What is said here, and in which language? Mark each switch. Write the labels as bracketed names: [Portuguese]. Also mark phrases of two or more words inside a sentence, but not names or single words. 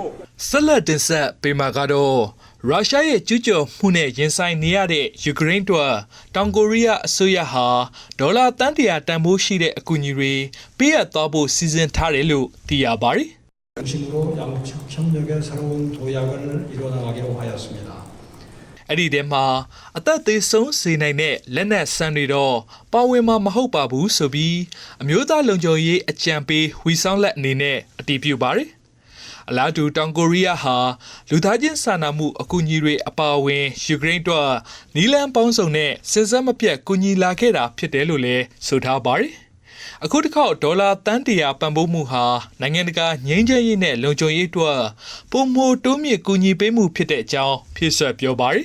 [Burmese] ဆက်လက်တင်ဆက်ပေးမှာကတော့ရုရှားရဲ့ကျူးကျော်မှုနဲ့ရင်ဆိုင်နေရတဲ့ယူကရိန်းတို့တောင်ကိုရီးယားအစိုးရဟာဒေါ်လာတန်တရာတန်ဖိုးရှိတဲ့အကူအညီတွေပေးအပ်သွားဖို့စီစဉ်ထားတယ်လို့သိရပါတယ်။ [Korean] 중심으로 양국 협력의 새로운 도약을 이뤄나가기로 하였습니다. [Burmese] အဲ့ဒီထဲမှာအသက်သေးဆုံးစေနိုင်တဲ့လက်နက်ဆန်တွေတော့ပါဝင်မှာမဟုတ်ပါဘူးဆိုပြီးအ မျိုးသားလုံခြုံရေးအကြံပေးဝီဆောင်လက်အနေနဲ့အတည်ပြုပါတယ်။အလားတူတောင်ကိုရီးယားဟာလူသားချင်းစာနာမှုအကူအညီတွေအပါအဝင်ယူကရိန်းတို့နီလန်ပေါင်းစုံနဲ့စစ်စက်မပြတ်ကူညီလာခဲ့တာဖြစ်တယ်လို့လည်းဆိုထားပါတယ်။အခုတစ်ခေါက်ဒေါ်လာတန်တရာပံ့ပိုးမှုဟာနိုင်ငံတကာငြိမ်းချမ်းရေးနဲ့လုံခြုံရေးအတွက်ပုံမှန်တိုးမြင့်ကူညီပေးမှုဖြစ်တဲ့အကြောင်းဖြည့်ဆွတ်ပြောပါတယ်။